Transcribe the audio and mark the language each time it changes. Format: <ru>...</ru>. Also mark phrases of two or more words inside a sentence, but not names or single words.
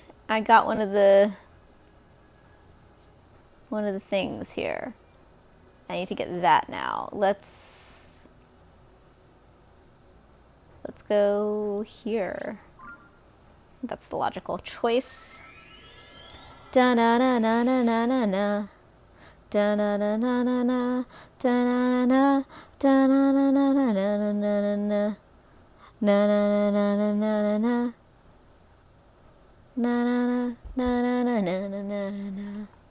<en>I got one of the things here. I need to get that now. Let's go here. That's the logical choice. Da na na na na na na na. Da na na na na na. Da na na da na na na na na na na. Na na na na na na na. Na na na na na na na na na.</en>